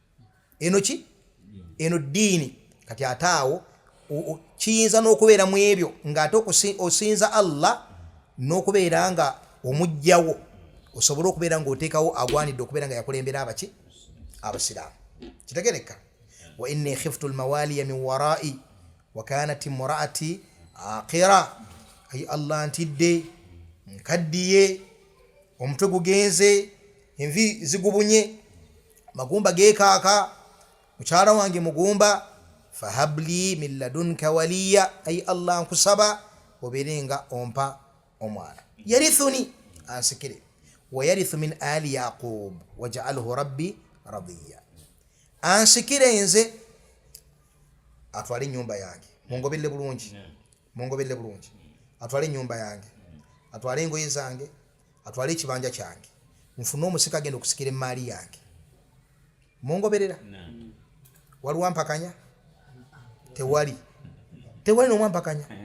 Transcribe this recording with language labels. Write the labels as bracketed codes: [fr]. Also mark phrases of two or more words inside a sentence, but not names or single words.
[lg] eno ddiini kati ate awo kiyinza n'okubeera mu ebyo ng'ate osinza Allah n'okubeera nga omugjawo osobola okubeera ng'oteekawo agwanidde okubeera nga yakulembera abasiraamu. [ar] Kitegereka و إني خفت الموالي من ورائي و كانت امرأتي عاقرا ay Allah [lg] ntidde nkaddiye omutwe gugenze envi zigubunye magumba geekaaka mukyala wange mugumba [ar] فهب لي من لدنك وليا [lg] ay Allah nkusaba obeere nga ompa omwana yarithuni ansikire [ar] و يرث من آل يعقوب واجعله رب رضيا [lg] ansikire nze atwale ennyumba yange mungobedde bulungi atwale ennyumba yange atwale engoye zange atwale ekibanja kyange nfune omusika agenda okusikira emaali yange mungoberera waliwo ampakanya tewali n'omwampakanya